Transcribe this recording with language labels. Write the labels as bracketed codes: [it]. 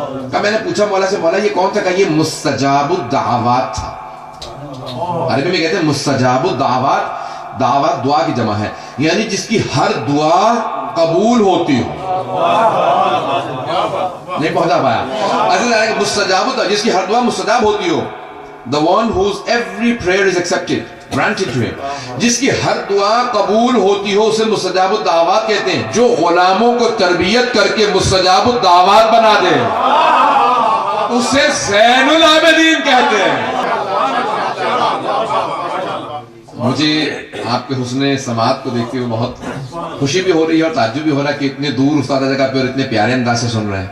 [ur] کہا میں نے پوچھا مولا سے, مولا یہ کون تھا؟ کہا یہ مستجاب الدعوات تھا. عربی میں کہتے ہیں مستجاب الدعوات, دعوات دعا کی جمع ہے, یعنی جس کی ہر دعا قبول ہوتی ہو. نہیں پہنچا پایا. مستجاب, جس کی ہر دعا مستجاب ہوتی ہو. [en] The one whose every prayer is accepted, granted to him. [ur] جس کی ہر دعا قبول ہوتی ہو اسے مستجاب الدعوات کہتے ہیں. جو غلاموں کو تربیت کر کے مستجاب الدعوات بنا دے اسے زین العابدین کہتے ہیں. مجھے آپ کے حسن سماعت کو دیکھتے ہوئے بہت خوشی بھی ہو رہی ہے اور تعجب بھی ہو رہا ہے کہ اتنے دور استاد جگہ پہ اور اتنے پیارے انداز سے سن رہے ہیں.